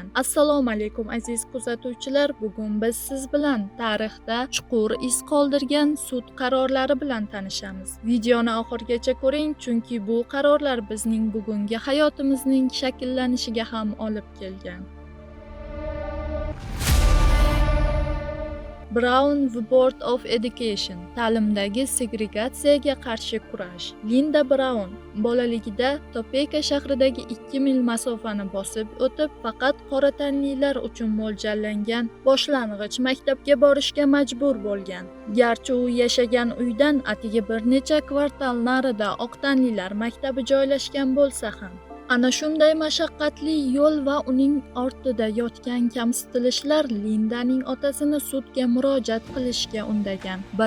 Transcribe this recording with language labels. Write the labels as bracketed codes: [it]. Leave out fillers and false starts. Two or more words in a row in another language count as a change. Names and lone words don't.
[uz] Assalomu alaykum aziz kuzatuvchilar, bugun biz siz bilan tarixda chuqur iz qoldirgan sud qarorlari bilan tanishamiz. Videoni oxirigacha ko'ring, chunki bu qarorlar bizning bugungi hayotimizning shakllanishiga ham olib kelgan. Brown v Board of Education ta'limdagi segregatsiyaga qarshi kurash. Linda Brown bolaligida Topeka shahridagi 2 mil masofani bosib o'tib, faqat qora tanlilar uchun mo'ljallangan boshlang'ich maktabga borishga majbur bo'lgan. Garchi u yashagan uydan atigi bir necha kvartal narida oq tanlilar maktabi joylashgan bo'lsa ham, ana shunday mashaqqatli yo'l va uning ortida yotgan kamsitilishlar Lindaning otasini sudga murojaat qilishga undagan.